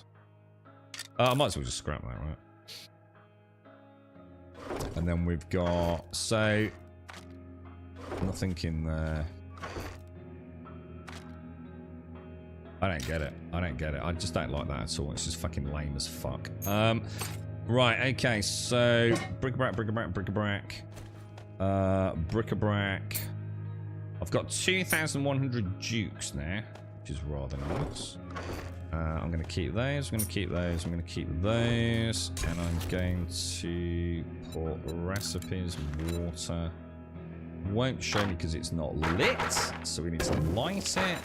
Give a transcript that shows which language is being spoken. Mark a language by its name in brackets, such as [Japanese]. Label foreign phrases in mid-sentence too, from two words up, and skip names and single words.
[English] I might as well just scrap that, right? And then we've got, so, nothing in there. I don't get it. I just don't like that at all. It's just fucking lame as fuck. Right, okay, so, bric-a-brac. Bric-a-brac. I've got 2,100 dukes now, which is rather nice. I'm going to keep those, I'm going to keep those, and I'm going to put recipes, water. Won't show me because it's not lit, so we need to light it.